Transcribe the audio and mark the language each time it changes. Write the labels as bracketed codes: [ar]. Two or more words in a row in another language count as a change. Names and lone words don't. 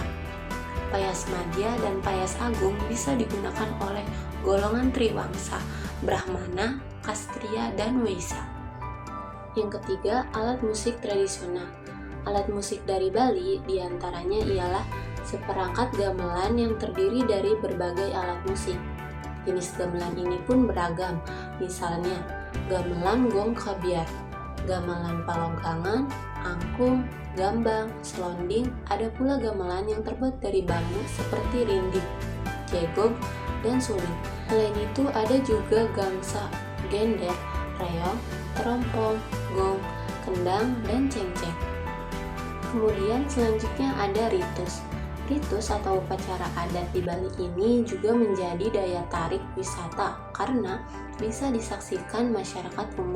[id] Payas madya dan payas agung bisa digunakan oleh golongan Triwangsa, Brahmana, Kastria, dan Waisa. Yang ketiga, alat musik tradisional. Alat musik dari Bali diantaranya ialah seperangkat gamelan yang terdiri dari berbagai alat musik. Jenis gamelan ini pun beragam, misalnya gamelan gong kabiar, gamelan palonggangan, angklung, gambang, selonding. Ada pula gamelan yang terbuat dari bambu seperti rinding, jegog, dan suling. Selain itu ada juga gangsa, gender, reog, terompong, gong, kendang, dan cengceng. Kemudian selanjutnya ada ritus. Ritus atau upacara adat di Bali ini juga menjadi daya tarik wisata karena bisa disaksikan masyarakat umum.